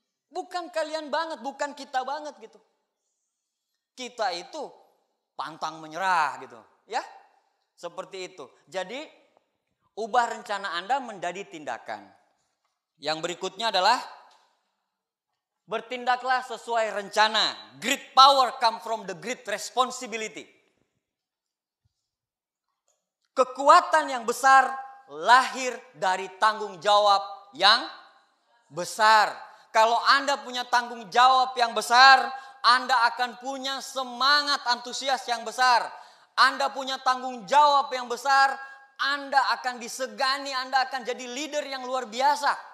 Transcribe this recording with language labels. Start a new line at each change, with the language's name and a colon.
Indonesian: Bukan kalian banget, bukan kita banget gitu. Kita itu pantang menyerah gitu, ya. Seperti itu. Jadi ubah rencana Anda menjadi tindakan. Yang berikutnya adalah bertindaklah sesuai rencana.
English: Great power come from the great responsibility.
Indonesian: Kekuatan yang besar lahir dari tanggung jawab yang besar. Kalau Anda punya tanggung jawab yang besar, Anda akan punya semangat antusias yang besar. Anda punya tanggung jawab yang besar, Anda akan disegani, Anda akan jadi leader yang luar biasa.